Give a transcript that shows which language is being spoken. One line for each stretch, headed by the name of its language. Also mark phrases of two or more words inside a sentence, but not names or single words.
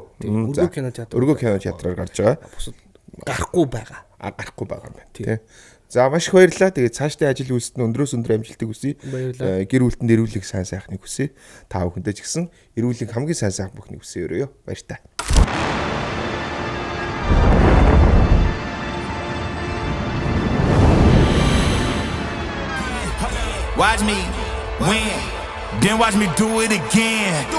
Mongolian: Өргөө кино театр. Өргөө кино театраар гарч байгаа. Гарахгүй байгаа. Гарахгүй байгаа юм байна. Тий. За маш их баярлалаа. Тэгээд цаашдаа ажил үйлсэд нь өндрөөс өндөр амжилтыг хүсье. Гэр бүлтэнд эрүүлэг сайн сайхныг хүсье. Та бүхэндээ ч гэсэн эрүүлэг хамгийн сайн сайхан бүхнийг хүсье өрөөё. Баяр та.
English: Watch me win, then watch me do it again.